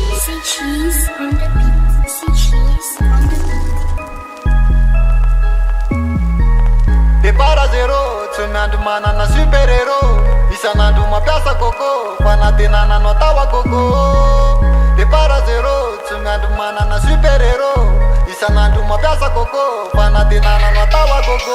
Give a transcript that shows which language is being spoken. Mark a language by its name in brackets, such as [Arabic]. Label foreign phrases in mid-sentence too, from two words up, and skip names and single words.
[English] See cheese on the beat. See cheese on the beat. [Malagasy] Depara zero, tsy miandro manana [English] super hero. [Malagasy] Isan'andro mampiasa coco, fanatenana no atawa coco. Depara zero, tsy miandro manana [English] super hero. [Malagasy] Isan'andro mampiasa coco, fanatenana no atawa coco.